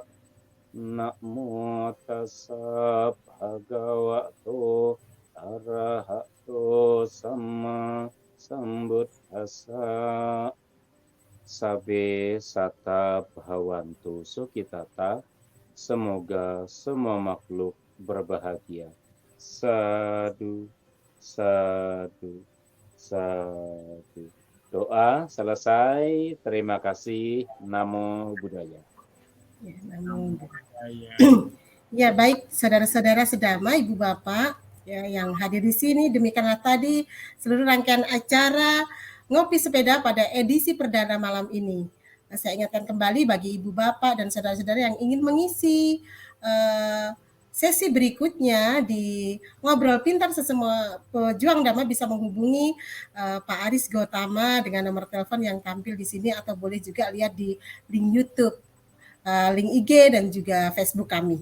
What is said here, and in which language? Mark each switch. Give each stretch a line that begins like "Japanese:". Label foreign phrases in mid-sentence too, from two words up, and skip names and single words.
Pali: Namo tassa bhagavato arahato sama sambuddhassa. Sabe sata bhavantu sukhitata.
Indonesian: Semoga semua makhluk berbahagia.
Pali: Sadu, sadu, sadu.
Indonesian: Doa selesai. Terima kasih.
Pali: Namo Buddhaya.
Indonesian: Ya, namo Ya. Ya, baik saudara-saudara sedama, Ibu Bapak ya, yang hadir di sini. Demikianlah tadi seluruh rangkaian acara Ngopi Sepeda pada edisi perdana malam ini. Saya ingatkan kembali bagi Ibu Bapak dan saudara-saudara yang ingin mengisi sesi berikutnya di Ngobrol Pintar Sesama Pejuang Dhamma bisa menghubungi Pak Aris Gotama dengan nomor telepon yang tampil di sini atau boleh juga lihat di link YouTube, link IG dan juga Facebook kami.